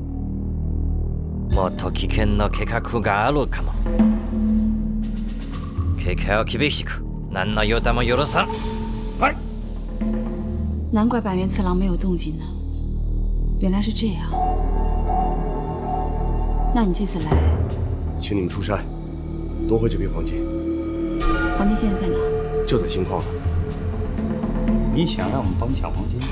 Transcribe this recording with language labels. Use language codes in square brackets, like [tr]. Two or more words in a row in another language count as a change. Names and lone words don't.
[ja] もっと危険な計画があるかも。警戒を厳しく、何の予断も許さん。はい。 [zh] 难怪板垣次郎没有动静呢，原来是这样。那你这次来，请你们出山，夺回这批黄金。黄金现在在哪？就在金矿了。你想让我们帮你抢黄金？